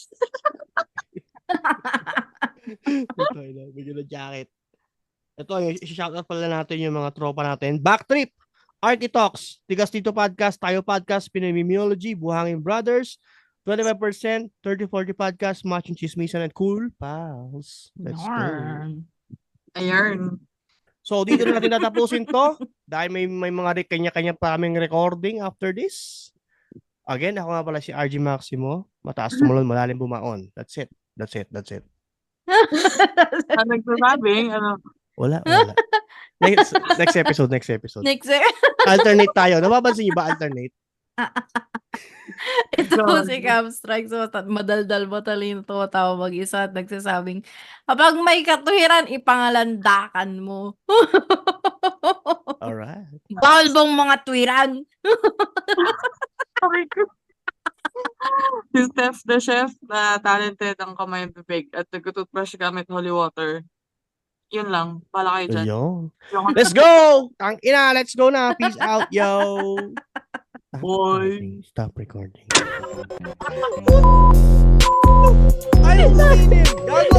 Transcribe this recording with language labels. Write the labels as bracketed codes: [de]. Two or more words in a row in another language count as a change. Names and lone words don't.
[tl] bigyan ng jacket. Ito, i-shoutout pala natin yung mga tropa natin. Backtrip, Architox, Tigas Tito Podcast, Tayo Podcast, Pinoy Mimiology, Buhangin Brothers, 25%, 30-40 Podcast, Machong Chismisan at Cool Pals. [en] Let's go. [tl] Yarn. Ayun. So, dito na natin tatapusin to. Dahil may mga kanya-kanya pa kaming recording [en] after this. [tl] Again, ako nga pala si RG Maximo. Mataas tumulon, malalim bumaon. [en] That's it. [tl] Ang nagsasabing, Wala. [en] Next episode. [tl] Next Alternate tayo. Napapansin niyo ba alternate? Ito [en] God. [tl] si Cam Strike. So, madaldal matalino tumatawa mag-isa at nagsasabing, kapag may katuwiran, ipangalandakan mo. [en] Alright. [tl] Bawal bang mga tuwiran? Sorry ko. Si Steph the chef na talented ang kamay ng bibig at nagtutoothbrush gamit holy water. Yun lang. Pala kayo dyan. Ayun. Yung- [en] Let's go! [tl] Tang ina, [en] let's go na. Peace out, yo! Stop recording. [tl] Ay,